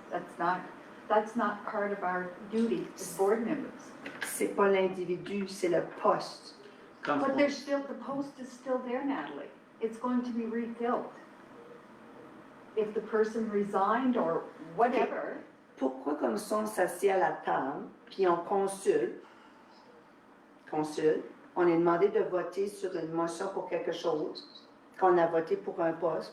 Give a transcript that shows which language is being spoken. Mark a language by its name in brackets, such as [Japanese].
[English] That's not part of our duty as board members. [French] C'est pas l'individu, c'est le poste. Quand [English] But the post is still there, Natalie. It's going to be refilled. If the person resigned or whatever, [French] Pourquoi comme ça on s'assied à la table, puis on consulte, on est demandé de voter sur une motion pour quelque chose, qu'on a voté pour un poste.